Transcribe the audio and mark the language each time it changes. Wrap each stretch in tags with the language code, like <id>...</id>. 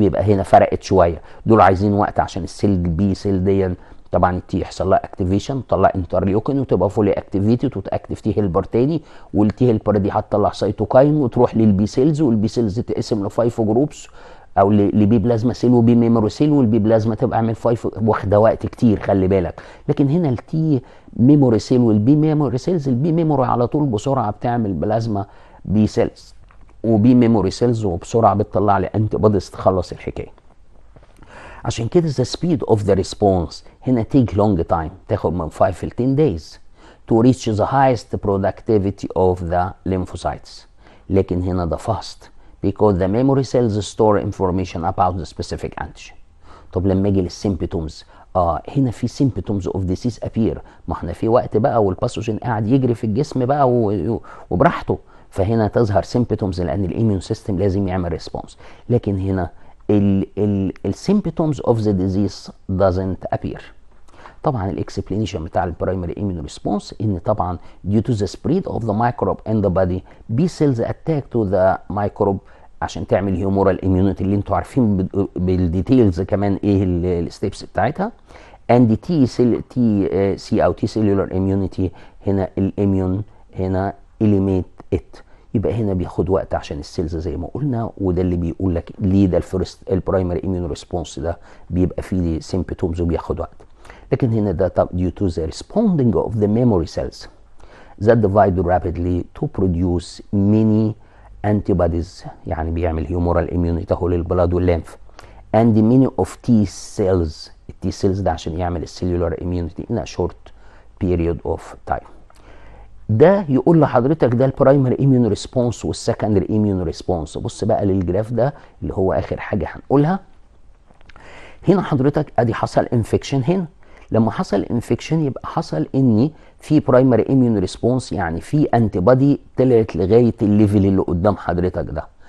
<ar>يبقى هنا فرقت شويه، دول عايزين وقت عشان السيل البي سيل دي طبعا التي يحصل لها اكتيفيشن، تطلع انترليوكين وتبقى فولي اكتيفيتد وتاكتف تي هيلبر تاني، والتي هيلبر دي هتطلع سيتوكاين وتروح للبي سيلز، والبي سيلز تتقسم لفايف جروبس او لبي بلازما سيل وبي ميموري سيل، والبي بلازما تبقى عامل 5، واخده وقت كتير خلي بالك. لكن هنا التي ميموري سيل والبي ميموري سيلز، البي ميموري على طول بسرعه بتعمل بلازما بي سيلز وبي ميموري سيلز، وبسرعه بتطلع لي انتي بوديز تخلص الحكايه. عشان كده</ar> <en>the speed of the response هنا take long time،</en> <ar>تاخد من 5 ل</ar> <en>10 days to reach the highest productivity of the lymphocytes.</en> <ar>لكن هنا</ar> <en>the fast because the memory cells store information about the specific antigen.</en> <ar>طب لما اجي للسيمبتومز، هنا في</ar> <en>symptoms of disease appear.</en> <ar>ما احنا في وقت بقى والباثوجين قاعد يجري في الجسم بقى وبراحته، فهنا تظهر symptoms لان الاميون سيستم لازم يعمل ريسبونس. لكن هنا السيمبتومز اوف ذا ديزيز</ar> <en>doesn't appear.</en> <ar>طبعا الاكسبلانيشن بتاع البرايمري ايميون ريسبونس ان طبعا</ar> <en>due to the spread of the microbe</en> <ar>in the body B cells attack to the microbe عشان تعمل هيومورال اميونيتي اللي انتوا عارفين بالديتيلز كمان ايه الستيبس بتاعتها.</ar> <en>and T C او T cellular immunity هنا الاميون هنا eliminate it.</en> <ar>يبقى هنا بياخد وقت عشان السيلز زي ما قلنا، وده اللي بيقول لك ليه ده الفيرست البرايمري ايميون ريسبونس ده بيبقى فيه سيمبتومز وبياخد وقت.</ar> <en>لكن هنا ده due to the responding of the memory cells that divide rapidly to produce many antibodies،</en> <ar>يعني بيعمل هيومورال اميونيتي اهو للبلاد والليمف.</ar> <en>and many of T cells،</en> <ar>التي سيلز ده عشان يعمل السيلولار اميونيتي</ar> <en>in a short period of time.</en> <ar>ده يقول لحضرتك ده البرايمري ايميون ريسبونس والسكندري ايميون ريسبونس. بص بقى للجراف ده اللي هو اخر حاجه هنقولها. هنا حضرتك ادي حصل انفكشن، هنا لما حصل انفكشن يبقى حصل ان في برايمري ايميون ريسبونس، يعني في انتي بادي طلعت لغايه الليفل اللي قدام حضرتك ده.</ar>